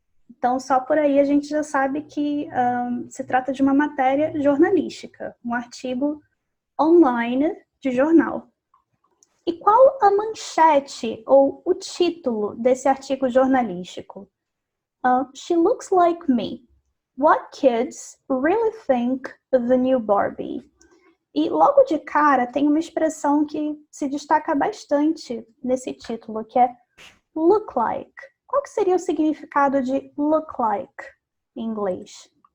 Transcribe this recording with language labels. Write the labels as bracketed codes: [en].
[pt] Então, só por aí a gente já sabe que se trata de uma matéria jornalística, um artigo online de jornal. E qual a manchete ou o título desse artigo jornalístico? [en] She looks like me. What kids really think of the new Barbie? [pt] E logo de cara tem uma expressão que se destaca bastante nesse título, que é look like. Qual que seria o significado de look like em inglês?